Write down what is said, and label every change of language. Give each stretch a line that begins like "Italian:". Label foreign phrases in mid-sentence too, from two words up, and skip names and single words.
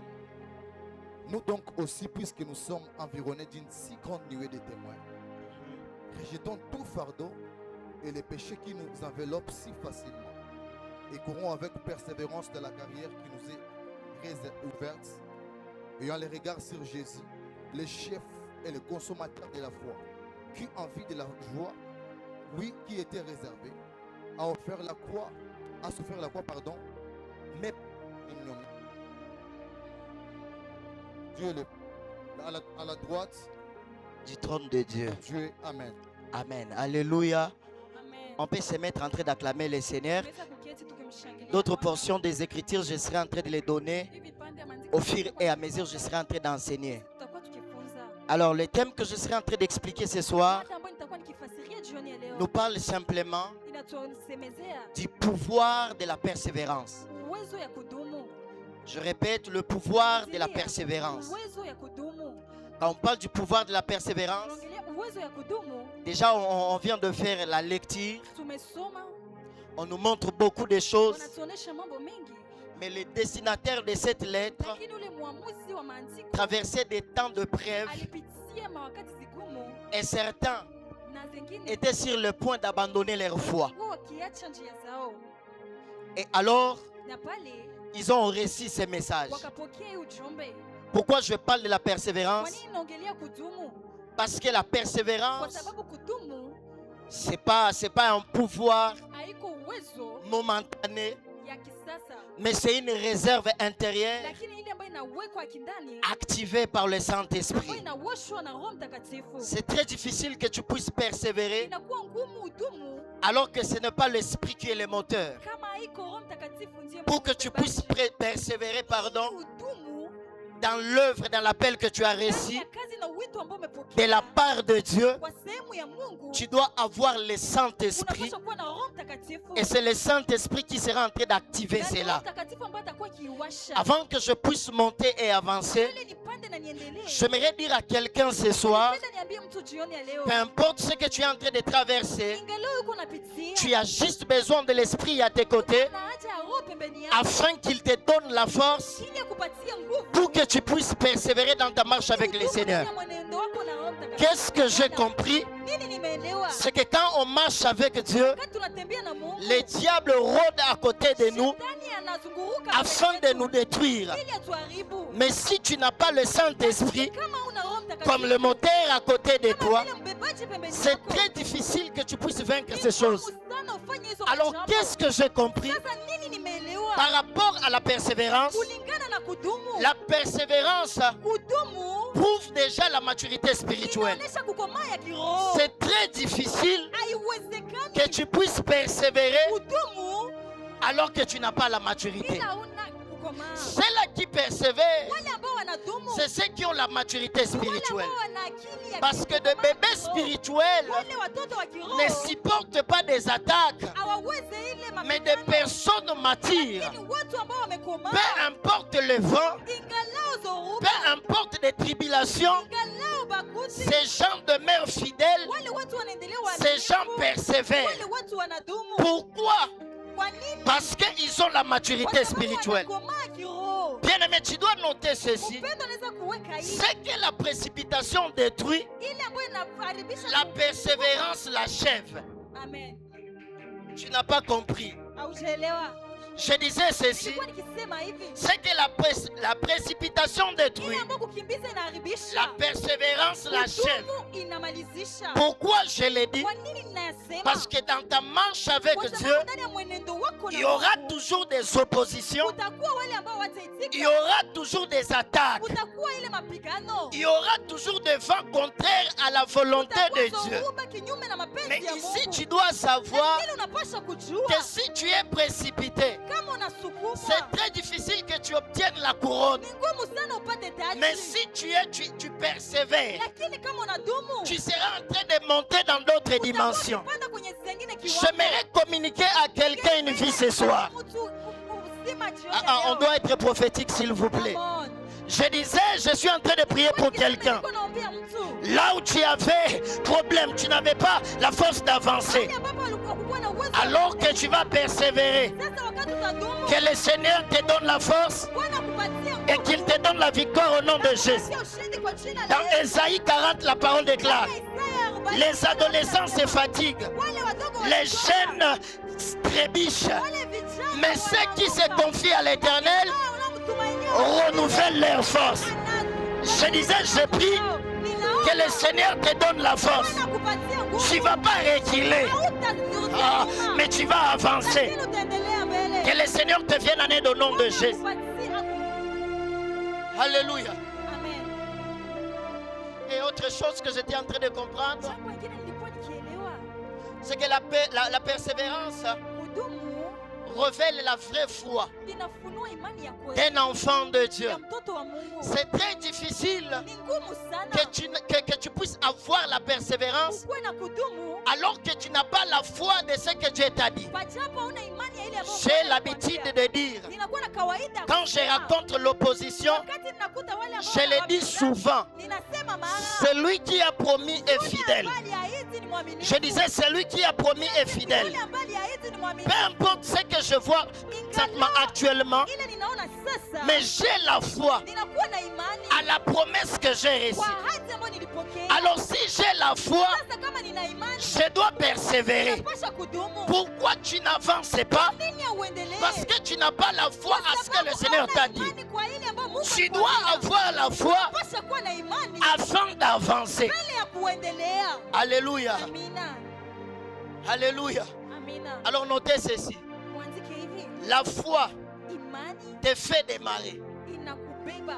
French: Nous donc aussi, puisque nous sommes environnés d'une si grande nuée de témoins, rejetons tout fardeau et les péchés qui nous enveloppent si facilement, et courons avec persévérance de la carrière qui nous est ouverte, ayant les regards sur Jésus, le chef et le consommateur de la foi, qui, en vue de la joie, oui, qui était réservé, a souffert la croix, mais ignominie. Dieu à la droite Du trône de Dieu. Dieu. Amen. Amen. Alléluia. Amen. On peut se mettre en train d'acclamer le Seigneur.
Swahili: Tunaweza kuketi tukimshangilia
French: D'autres
Swahili: Bwana.
French: portions des Écritures, je serai en train de les donner
Swahili: Hivi vipande ya maandiko
French: au fur et à mesure, je serai en train d'enseigner.
Swahili: tutakuwa tukifunza.
French: Alors, le thème que je serai en train d'expliquer ce soir
Swahili: Mada ambayo nitakuwa nikifasiria jioni ya leo
French: nous parle simplement
Swahili: inatusemezea
French: du pouvoir de la persévérance.
Swahili: uwezo ya kudumu.
French: Je répète, le pouvoir de la persévérance.
Swahili: Uwezo ya kudumu.
French: Quand on parle du pouvoir de la persévérance,
Swahili: Tunaongelea uwezo ya kudumu.
French: déjà on vient de faire la lecture.
Swahili: Tumesoma
French: On nous montre beaucoup de choses,
Swahili: wanatuonesha mambo mengi,
French: mais le destinataire de cette lettre
Swahili: lakini ule mwamuzi wa maandiko
French: traversait des temps de preuve
Swahili: alipitia mawakati zigumu,
French: et certains
Swahili: na zingine
French: étaient sur le point d'abandonner leur foi.
Swahili: walikuwa wakiacha njia zao,
French: Et alors,
Swahili: na pale
French: ils ont reçu ces messages.
Swahili: wakapokea ujumbe.
French: Pourquoi je parle de la
Swahili: Kwa
French: persévérance?
Swahili: nini naongelea kudumu?
French: Parce que la
Swahili: Kwa
French: persévérance,
Swahili: sababu kudumu
French: c'est pas un pouvoir
Swahili: haiko uwezo
French: momentané,
Swahili: ya kisasa,
French: mais c'est une réserve intérieure
Swahili: lakini ile ambayo inawekwa kindani,
French: activée par le
Swahili: ambayo
French: Saint-Esprit.
Swahili: inawoshwa na Roho Mtakatifu.
French: C'est très difficile que tu puisses persévérer
Swahili: Inakuwa ngumu udumu
French: alors que ce n'est pas l'Esprit qui est le moteur.
Swahili: kama haiko Roho Mtakatifu ndiye
French: Pour que tu
Swahili: mbebaji.
French: puisses persévérer, pardon,
Swahili: Udumu
French: dans l'œuvre, dans l'appel que tu as
Swahili: ndani
French: reçu
Swahili: ya kazi na wito ambao
French: de
Swahili: umepokea
French: la part de Dieu,
Swahili: kwa sehemu ya Mungu,
French: tu dois avoir le Saint-Esprit.
Swahili: unapaswa kuwa na Roho Mtakatifu.
French: Et c'est le Saint-Esprit qui sera en train d'activer
Swahili: Na ni Roho
French: cela.
Swahili: Mtakatifu ambaye atakuwa akiiwasha.
French: Avant que je puisse monter et avancer,
Swahili: Ili nipande na niendelee.
French: j'aimerais dire à quelqu'un ce soir,
Swahili: Napenda niambie mtu jioni ya leo,
French: peu importe ce que tu es en train de traverser,
Swahili: ingalau uko unapitia,
French: tu as juste besoin de l'Esprit à tes côtés
Swahili: na haja ya Roho pembeni yako,
French: afin qu'il te donne la force
Swahili: ili akupatie nguvu
French: pour que tu puisses persévérer dans ta marche avec le
Swahili: Udumu
French: Seigneur.
Swahili: ndani ya mwenendo wako na Roho Mtakatifu.
French: Qu'est-ce que j'ai compris?
Swahili: Nini nimeelewa?
French: C'est que quand on marche avec Dieu,
Swahili: Wakati tunatembea na Mungu,
French: le diable rôde à côté de nous
Swahili: Shetani anazunguruka
French: afin
Swahili: mbele
French: de
Swahili: yetu
French: nous détruire.
Swahili: ili atuharibu.
French: Mais si tu n'as pas le Saint-Esprit
Swahili: Kama una Roho Mtakatifu,
French: comme le moteur à côté de
Swahili: kama
French: toi,
Swahili: vile mbebaji pembeni
French: c'est
Swahili: yako,
French: très difficile que tu puisses vaincre
Swahili: ni
French: ces choses.
Swahili: ngumu sana ufanye hizo
French: Alors
Swahili: majambo.
French: qu'est-ce que j'ai compris
Swahili: Sasa nini nimeelewa?
French: par rapport à la persévérance?
Swahili: Kulingana na kudumu,
French: La persévérance
Swahili: kudumu
French: prouve déjà la maturité spirituelle.
Swahili: inaonyesha kukomaa ya kiroho.
French: C'est très difficile
Swahili: Haiwezekani
French: que tu puisses persévérer
Swahili: kudumu
French: alors que tu n'as pas la maturité.
Swahili: bila una kukomaa.
French: Ceux-là qui persévèrent,
Swahili: Wale ambao wanadumu,
French: c'est ceux qui ont la maturité
Swahili: wale
French: spirituelle.
Swahili: ambao wana akili ya
French: Parce que de
Swahili: kukomaa
French: bébés
Swahili: kiroho.
French: spirituels
Swahili: Wale watoto wa kiroho
French: ne supportent pas des attaques,
Swahili: hawawezi ile
French: mais des
Swahili: mapigano.
French: personnes matures.
Swahili: Lakini watu ambao wamekomaa,
French: Peu importe le vent,
Swahili: ingalao zoruba,
French: peu importe les tribulations,
Swahili: ingalao baguzi,
French: ces gens demeurent fidèles,
Swahili: wale watu wanaendelea
French: ces gens
Swahili: waaminifu,
French: persévèrent.
Swahili: wale watu wanadumu.
French: Pourquoi?
Swahili: Kwa nini?
French: Parce qu'ils ont la maturité
Swahili: Kwa sababu
French: spirituelle.
Swahili: wanakomaa kiroho.
French: Bien-aimé, tu dois noter ceci.
Swahili: Upendo unaweza kuweka hii,
French: C'est que la précipitation détruit,
Swahili: ile ambayo inaharibisha
French: la persévérance l'achève.
Swahili: Amen.
French: Tu n'as pas compris.
Swahili: Haujaelewa?
French: Je disais ceci.
Swahili: Nilikuwa nikisema hivi,
French: C'est que la précipitation détruit,
Swahili: ile ambayo kukimbiza inaharibisha,
French: la persévérance l'achève.
Swahili: kudumu inamalizisha.
French: Pourquoi je l'ai dit?
Swahili: Kwa nini ninayasema?
French: Parce que dans ta marche avec
Swahili: Kwa
French: Dieu,
Swahili: sababu ndani ya mwenendo wako
French: il
Swahili: na
French: y aura
Swahili: Mungu,
French: toujours des oppositions,
Swahili: kutakuwa wale ambao
French: il y
Swahili: wataitika,
French: aura toujours des attaques,
Swahili: kutakuwa ile mapigano,
French: il y aura toujours des vents contraires à la volonté
Swahili: kutakuwa
French: de Dieu.
Swahili: zoruba kinyume na mapenzi
French: Mais
Swahili: ya
French: ici,
Swahili: Mungu.
French: tu dois savoir
Swahili: Lakini unapaswa kujua
French: que si tu es précipité,
Swahili: kama unasukumwa,
French: c'est très difficile que tu obtiennes la couronne.
Swahili: ni ngumu sana upate
French: Mais
Swahili: taji,
French: si tu persévères,
Swahili: lakini kama unadumu,
French: tu seras en train de monter dans d'autres
Swahili: utakuwa
French: dimensions.
Swahili: ukipanda kwenye zingine kiwango.
French: J'aimerais communiquer à quelqu'un une vie ce soir.
Swahili: Mtu uzima jioni
French: Ah,
Swahili: ya
French: on
Swahili: leo.
French: doit être prophétique, s'il vous plaît.
English: Come on.
French: Je disais, je suis en train de prier pour quelqu'un.
Swahili: Niko naombea mtu.
French: Là où tu avais problème, tu n'avais pas la force d'avancer.
Swahili: Mahali ambapo alikuwa kukuwa na uwezo wa
French: Alors que
Swahili: kuendelea.
French: tu vas persévérer,
Swahili: Sasa wakati utadumu,
French: que le Seigneur te donne la force
Swahili: Bwana akupatie
French: et
Swahili: nguvu.
French: qu'il te donne la victoire au nom de Jésus.
Swahili: Akupatie ushindi kwa jina la
French: Dans
Swahili: Yesu.
French: Ésaïe 40, la parole déclare,
Swahili: Isaya 40,
French: les adolescents se fatiguent,
Swahili: wale wadogo
French: les
Swahili: wanachoka,
French: jeunes trébichent,
Swahili: wale vijana
French: mais ceux qui se
Swahili: wanaogopa.
French: confient à l'Éternel
Swahili: Wanaomtumainia
French: renouvellent leur force. Je disais, je prie que le Seigneur te donne la force. Tu ne vas pas reculer, mais tu vas avancer. Que le Seigneur te vienne en aide au nom de Jésus. Alléluia. Amen. Et autre chose que j'étais en train de comprendre,
Swahili: Jambo lingine nilikuwa nikielewa,
French: c'est que la persévérance
Swahili: kudumu
French: révèle la vraie foi
Swahili: inafunua imani ya kweli
French: d'un enfant de Dieu.
Swahili: ya mtoto wa Mungu.
French: C'est très difficile
Swahili: Ni ngumu sana
French: que tu puisses avoir la persévérance
Swahili: ukuwe na kudumu
French: alors que tu n'as pas la foi de ce que Dieu t'a dit.
Swahili: pajapo hauna imani ya ile ambayo
French: J'ai
Swahili: Bwana
French: l'habitude
Swahili: anakuambia.
French: de dire,
Swahili: Ninakuwa na kawaida
French: quand je
Swahili: kusema,
French: rencontre l'opposition,
Swahili: wakati ninakuta wale ambao
French: je le dis
Swahili: wanawapinga,
French: souvent,
Swahili: ninasema mara
French: celui qui a promis est
Swahili: yule
French: fidèle.
Swahili: ambaye aliahidi ni ni mwaminifu.
French: Je disais, celui qui a promis est fidèle.
Swahili: Yule ambaye aliahidi ni
French: Peu
Swahili: mwaminifu.
French: importe ce que je vois exactement actuellement,
Swahili: Ile ninaona sasa.
French: mais j'ai la foi
Swahili: Ninakuwa na imani
French: à la promesse que j'ai
Swahili: kwa
French: reçue.
Swahili: ahadi ambayo nilipokea.
French: Alors si j'ai la foi,
Swahili: Sasa kama nina imani,
French: je dois persévérer.
Swahili: napaswa kudumu.
French: Pourquoi tu n'avances pas?
Swahili: Nini hauendelee?
French: Parce que tu n'as pas la foi à ce que le Seigneur t'a dit.
Swahili: Imani kwa ile ambayo Mungu
French: Tu dois
Swahili: alikwambia.
French: avoir la foi
Swahili: Napaswa kuwa na imani
French: afin d'avancer.
Swahili: mbele ya kuendelea.
French: Alléluia.
Swahili: Amina.
French: Alléluia.
Swahili: Amina.
French: Alors notez ceci.
Swahili: Mwandike hivi.
French: La foi
Swahili: Imani
French: te fait démarrer.
Swahili: inakubeba.